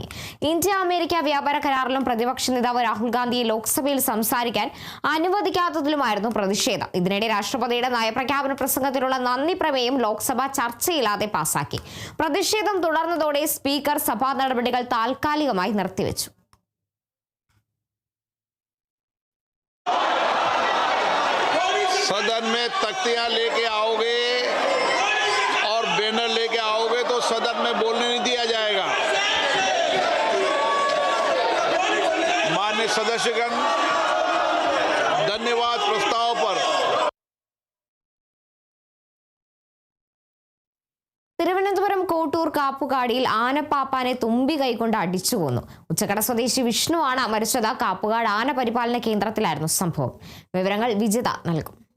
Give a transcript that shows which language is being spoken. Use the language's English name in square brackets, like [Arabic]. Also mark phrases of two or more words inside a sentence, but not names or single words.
[Malayalam] ഇന്ത്യ അമേരിക്ക വ്യാപാര കരാറിലും പ്രതിപക്ഷ നേതാവ് രാഹുൽ ഗാന്ധിയെ ലോക്സഭയിൽ സംസാരിക്കാൻ അനുവദിക്കാത്തതിലുമായിരുന്നു പ്രതിഷേധം. ഇതിനിടെ രാഷ്ട്രപതിയുടെ നയപ്രഖ്യാപന പ്രസംഗത്തിലുള്ള നന്ദി പ്രമേയം ലോക്സഭ ചർച്ചയില്ലാതെ പാസാക്കി. പ്രതിഷേധം തുടർന്നതോടെ സ്പീക്കർ സഭാ നടപടികൾ താൽക്കാലികമായി നിർത്തിവെച്ചു. [Hindi] सदन में तख्तियां लेके आओगे और बैनर लेके आओगे तो सदन में बोलने नहीं दिया जाएगा। माननीय सदस्यगण, धन्यवाद प्रस्ताव पर। [Malayalam] തിരുവനന്തപുരം കോട്ടൂർ കാപ്പുകാടിയിൽ ആനപ്പാപ്പാനെ തുമ്പി കൈകൊണ്ട് അടിച്ചു കൊന്നു. ഉച്ചക്കട സ്വദേശി വിഷ്ണുവാണ് മരിച്ചത്. കാപ്പുകാട് ആന പരിപാലന കേന്ദ്രത്തിലായിരുന്നു സംഭവം. വിവരങ്ങൾ വിജിത നൽകും.